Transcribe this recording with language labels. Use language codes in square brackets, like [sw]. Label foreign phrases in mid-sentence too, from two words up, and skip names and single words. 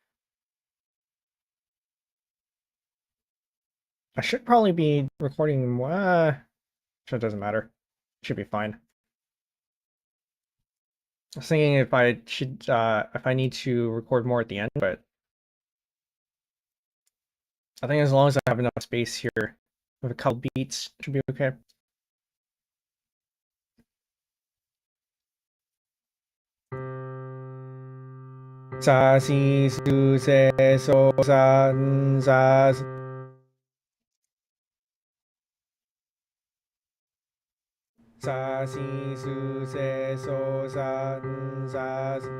[en] I should probably be recording more. So it doesn't matter. Should be fine. I was thinking if I need to record more at the end, but I think as long as I have enough space here with a couple beats, it should be okay. Sa si su se so san sa sa si su se so san sa.